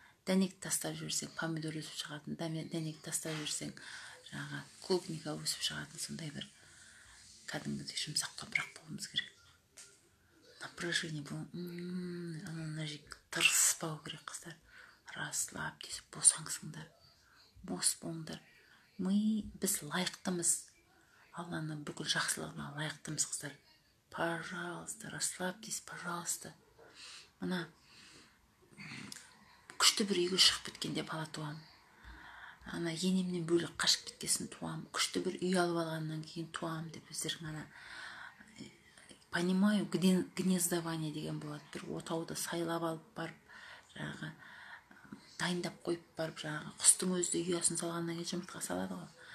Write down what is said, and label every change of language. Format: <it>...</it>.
<kk>Дәнек тастап жүрсең, помидор өсіп шығатын, дәнек тастап жүрсең, жаңағы клубника өсіп шығатын, сондай бір кәдімгідей жұмсақ топырақ болуымыз керек. Напряжение болу, ана жек тырыспау керек, қыздар.</kk> <ru>Расслабьтесь,</ru> <kk>босаңсыңдар, бос болыңдар. біз лайықтымыз, Алланың бүкіл жақсылығына лайықтымыз, қыздар.</kk> <ru>Пожалуйста, расслабьтесь, пожалуйста.</ru> <kk>Мына күшті бір үйге шығып кеткенде бала туам. Ана енемнен бөлек қашып кеткесін туам. Күшті бір үй алып алғаннан кейін туам деп өздерің ана понимаю, гнездование деген болады. Бір отауды сайлап алып барып, жаңағы дайындап қойып барып, жаңағы құстың өзі де ұясын салғаннан кейін жұмыртқа салады ғой.</kk>